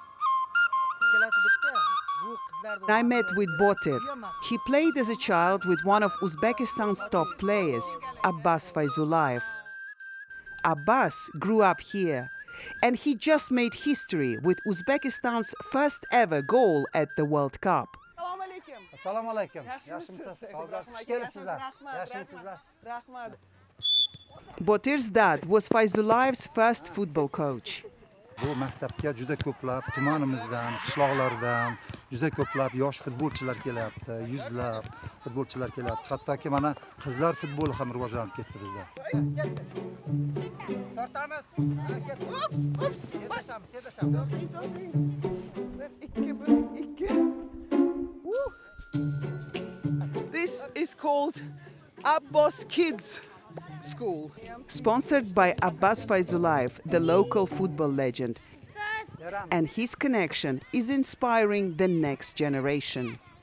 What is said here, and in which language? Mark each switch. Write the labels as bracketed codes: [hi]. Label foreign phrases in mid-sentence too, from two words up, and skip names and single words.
[en] I met with Botir. He played as a child with one of Uzbekistan's top players, Abbas Fayzulayev. Abbas grew up here, and he just made history with Uzbekistan's first ever goal at the World Cup. [uz] Assalomu alaykum. Yaxshimisiz? Xush kelibsizlar. Yaxshimisizlar? Rahmat. [en] Botir's dad was Fayzulayev's first football coach. [uz] Bu maktabga juda ko'plab tumanimizdan, qishloqlardan juda ko'plab yosh futbolchilar kelyapti, yuzlab futbolchilar kelyapti. Hattoki mana qizlar futboli ham rivojlanib ketdi bizda. Tortamiz. Ups. Kedashamiz. [en] This is called Abbas Kids School. Sponsored by Abbas Fayzulayev, the local football legend. And his connection is inspiring the next generation.